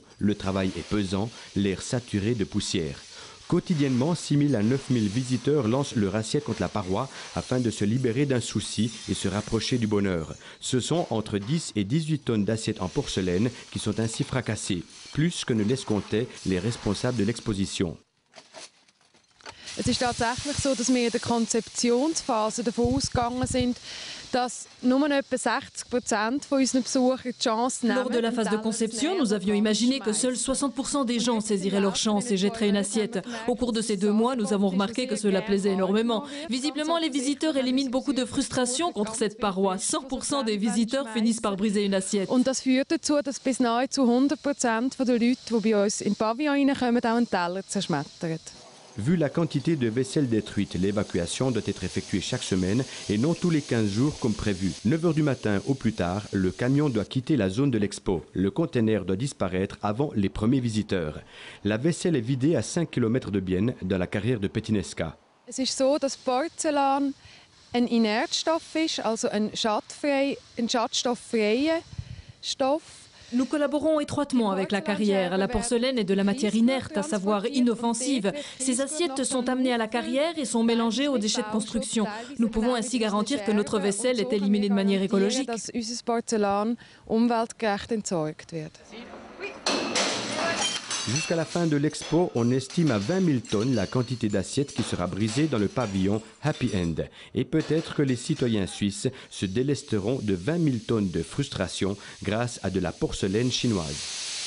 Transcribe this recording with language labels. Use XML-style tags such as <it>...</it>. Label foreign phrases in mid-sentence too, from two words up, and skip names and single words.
<fr>Le travail est pesant, l'air saturé de poussière. Quotidiennement, 6 000 à 9 000 visiteurs lancent leur assiette contre la paroi afin de se libérer d'un souci et se rapprocher du bonheur. Ce sont entre 10 et 18 tonnes d'assiettes en porcelaine qui sont ainsi fracassées, plus que ne l'escomptaient les responsables de l'exposition.</fr> <de>Es ist tatsächlich so, dass wir in der Konzeptionsphase davon ausgegangen sind, dass nur etwa 60% von unseren Besuchern die Chance nehmen.</de> <fr>Lors de la phase de conception, nous avions imaginé que seuls 60% des gens saisiraient leur chance et jetteraient une assiette. Au cours de ces 2 mois, nous avons remarqué que cela plaisait énormément. Visiblement, les visiteurs éliminent beaucoup de frustration contre cette paroi. 100% des visiteurs finissent par briser une assiette.</fr> <de>Und das führt dazu, dass bis nahezu 100% der Leute, die bei uns in den Pavillon reinkommen, auch einen Teller zerschmettern.</de> <fr>Vu la quantité de vaisselle détruite, l'évacuation doit être effectuée chaque semaine et non tous les 15 jours comme prévu. 9 heures du matin au plus tard, le camion doit quitter la zone de l'expo. Le conteneur doit disparaître avant les premiers visiteurs. La vaisselle est vidée à 5 km de Bienne, dans la carrière de Petinesca.</fr> <de>Es ist so, dass Porzellan ein Inertstoff ist, also ein schadstofffreier Stoff.</de> <fr>Nous collaborons étroitement avec la carrière. La porcelaine est de la matière inerte, à savoir inoffensive. Ces assiettes sont amenées à la carrière et sont mélangées aux déchets de construction. Nous pouvons ainsi garantir que notre vaisselle est éliminée de manière écologique.</fr> <de>Dass unser Porzellan umweltgerecht entsorgt wird.</de> <fr>Jusqu'à la fin de l'expo, on estime à 20 000 tonnes la quantité d'assiettes qui sera brisée dans le pavillon Happy End. Et peut-être que les citoyens suisses se délesteront de 20 000 tonnes de frustration grâce à de la porcelaine chinoise.</fr>